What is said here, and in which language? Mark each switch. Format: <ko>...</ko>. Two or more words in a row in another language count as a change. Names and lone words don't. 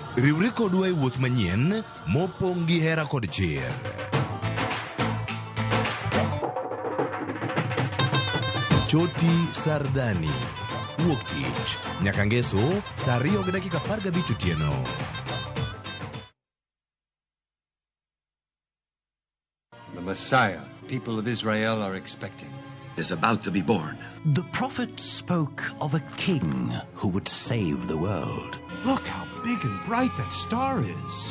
<luo>Riwri kodwa e wuoth manyien mopong' gi hera kod chir. Choti Sardani, wuok tich nyaka ngeso saa 2:15 otieno.</luo> <en>The Messiah, people of Israel are expecting, is about to be born. The prophet spoke of a king who would save the world. Look how big and bright that star is.</en>